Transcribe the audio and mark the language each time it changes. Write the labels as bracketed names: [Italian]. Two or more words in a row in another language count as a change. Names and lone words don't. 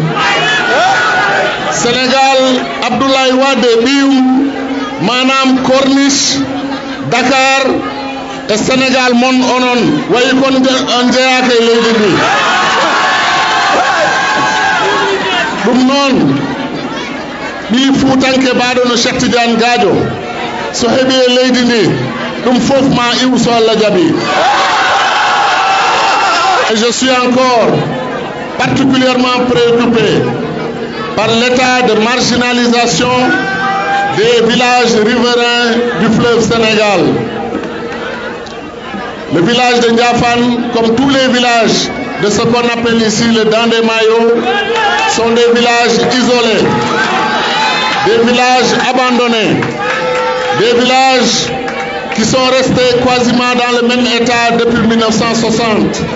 [Fula] Sénégal Abdoulaye Wade ɓiyum manam Corniche Dakar e Sénégal mon onon wayi kon on jeeyaka e leydi ndi ɗum noon ɓi Fuutanke mbaɗo no Cheikh Tidiane Gadio so heeɓi e leydi ndi ɗum fof ma iw so Allah jaɓi. [French] Et je suis encore particulièrement préoccupé par l'état de marginalisation des villages riverains du fleuve Sénégal. Le village de Ndiafane, comme tous les villages de ce qu'on appelle ici le Dandemayo, sont des villages isolés, des villages abandonnés, des villages qui sont restés quasiment dans le même état depuis 1960.